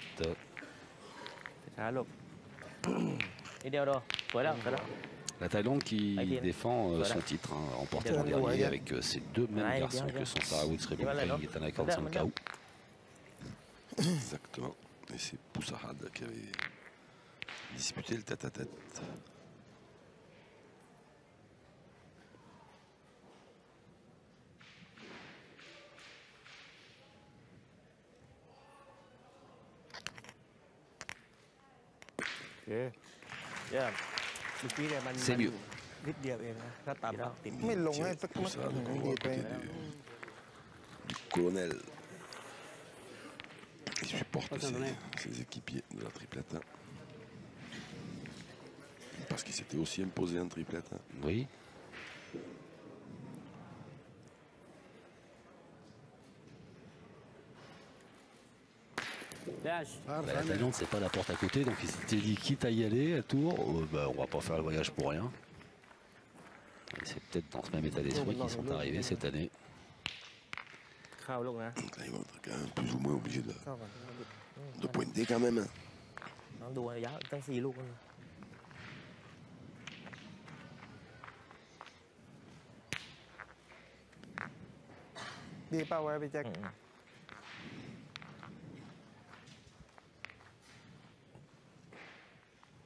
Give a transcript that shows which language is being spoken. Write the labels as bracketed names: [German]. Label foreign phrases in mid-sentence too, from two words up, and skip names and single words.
[Thai] ช้าลูก นิดเดียวดูสวยแล้วสวยแล้ว [French] La Thaïlande qui Aïe, défend voilà. son titre, hein, remporté Bien, l'an dernier bien. avec ces deux mêmes Aïe, garçons bien, que bien. son Sarawut Srebrenica, Yetana Kansankau. Exactement. Et c'est Poussahad qui avait disputé le tête-à-tête. Ok. [Thai] เยี่ยมเมื่อกี้เนี่ยมัน [French] C'est mieux. [Thai] นิดเดียวเองนะถ้าต่ำแล้วติด ไม่ลงให้สักมัด [French] Poussahad, qu'on [Thai] ดี [French] voit [Thai] ไป [French] à côté du colonel. Il supporte ses équipiers de la triplette. Parce qu'il s'était aussi imposé en triplette. Oui. Bah, la Thaïlande, c'est pas la porte à côté, donc ils s'étaient dit quitte à y aller à Tours, bah, on va pas faire le voyage pour rien. Et c'est peut-être dans ce même état d'esprit qu'ils sont arrivés cette année. [Thai] เข้าลูกนะ [French] Là, ils vont être quand même plus ou moins obligés [Thai] เข้าก่อน [French] de pointer quand même. [Thai] น้องดูระยะตั้ง4 ลูกเลย ดีเป้าไว้พี่แจ็ค อ